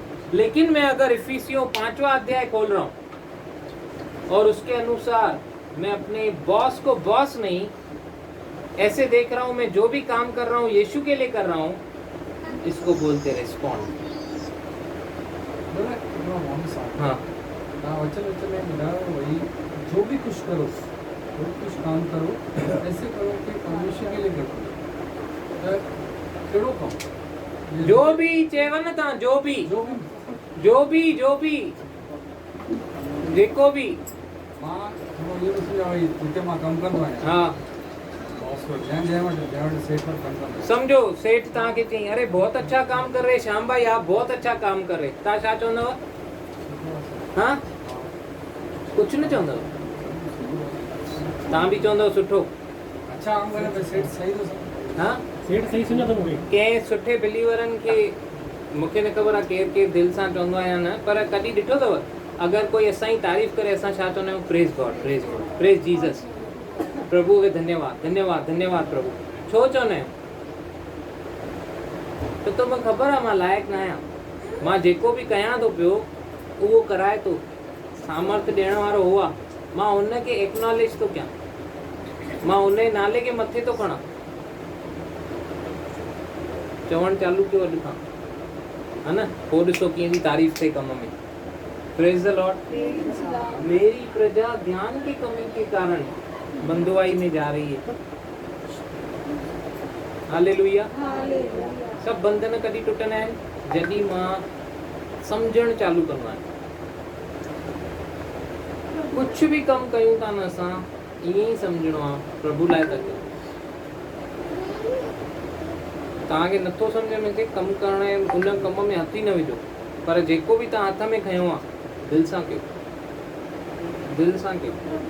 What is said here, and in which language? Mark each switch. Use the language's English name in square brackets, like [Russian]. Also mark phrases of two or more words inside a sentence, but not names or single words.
[Hindi] लेकिन मैं अगर इफिसियों 5वां अध्याय खोल रहा हूं और उसके अनुसार मैं अपने बॉस को बॉस नहीं ऐसे देख रहा हूं, मैं जो भी काम कर रहा हूं यीशु के लिए कर रहा हूं, इसको बोलते रिस्पॉन्ड। हाँ, वचन में मिला वही, जो भी कुछ करो, जो कुछ काम करो, ऐसे करो कि परमेश्वर के लिए करो। [Sindhi] कहिड़ो कमु? जो भी चेव न तव्हां, जो भी जेको भी। मां थोरो इहो ॾिसो आहे जिते मां कमु कंदो आहियां, हा बॉस वटि जंहिं वटि सेठ वटि कमु कंदो आहियां, समझो सेठ तव्हांखे चई [Hindi] अरे बहुत अच्छा काम कर रहे श्याम भाई, आप बहुत अच्छा काम कर रहे, [Sindhi] तव्हां छा चवंदव? हाँ कुछ न चवंदव, तव्हां बि चवंदव सुठो। अच्छा काम करे त सेठ सही थो सम्झे। हाँ सेठ सही सुञातो मूंखे। कंहिं सुठे बिलीवरनि खे मूंखे न ख़बर आहे केरु केरु दिलि सां चवंदो आहे या न, पर कॾहिं ॾिठो अथव अगरि कोई असांजी तारीफ़ करे असां छा चवंदा आहियूं? [English] Praise God, Praise God, Praise Jesus, [Sindhi] प्रभु खे धन्यवाद, धन्यवाद, धन्यवाद प्रभु। छो चवंदा आहियूं? त तोखे ख़बर आहे मां लाइक़ु न आहियां, मां जेको बि कयां थो पियो उहो कराए थो, सामर्थ ॾियण वारो हो आहे, मां हुनखे एक्नॉलेज थो कयां, मां हुन जे नाले खे मथे थो खणां, चवणु चालू कयो अॼु खां, है न? पोइ ॾिसो कीअं थी तारीफ़ थिए कम में। [English] Praise the Lord. [Hindi] मेरी प्रजा ज्ञान की कमी के कारण बंदुआई में जा रही है। [Sindhi] हालेलुया। सब बंधन कॾहिं टुटंदा आहिनि? जॾहिं मां सम्झणु चालू कंदो आहियां। कुछ भी कम कयूं था न असां ईअं ई सम्झणो आहे प्रभु लाइ था कयूं। तव्हांखे नथो सम्झ में अचे कमु करण ऐं उन कम में हथ ई न विझो, पर जेको बि तव्हां हथ में खयो आहे दिलि सां कयो, दिलि सां कयो,